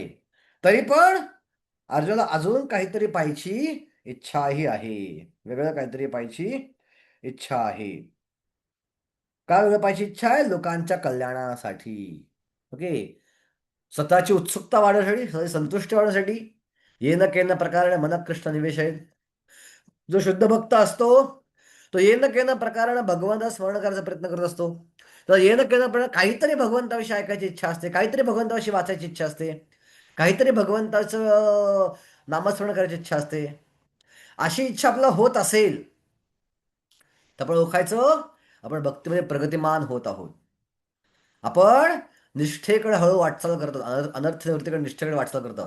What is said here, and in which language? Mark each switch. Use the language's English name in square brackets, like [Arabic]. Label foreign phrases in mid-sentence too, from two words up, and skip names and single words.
[Marathi] तरी पण अर्जुनाला अजून काहीतरी पाहायची इच्छाही आहे. वेगळं काहीतरी पाहायची इच्छा आहे. का वेगळं पाहायची इच्छा आहे? लोकांच्या कल्याणासाठी. ओके. स्वतःची उत्सुकता वाढवण्यासाठी, स्वतःची संतुष्टी वाढवण्यासाठी. [Sanskrit] येन केन प्रकारे [Marathi] मन कृष्ण निवेश आहे. जो शुद्ध भक्त असतो तो [Sanskrit] येन केन [Marathi] प्रकारानं भगवंताला स्मरण करायचा प्रयत्न करत असतो. तर [Sanskrit] येन केन प्रकारे [Marathi] काहीतरी भगवंताविषयी ऐकायची इच्छा असते, काहीतरी भगवंताविषयी वाचायची इच्छा असते, काहीतरी भगवंताचं नामस्मरण करायची इच्छा असते. अशी इच्छा आपल्याला होत असेल तर आपण ओळखायचं आपण भक्तीमध्ये प्रगतिमान होत आहोत. आपण निष्ठेकडे हळू वाटचाल करतो, अनर्थ निवृत्तीकडे निष्ठेकडे वाटचाल करतात.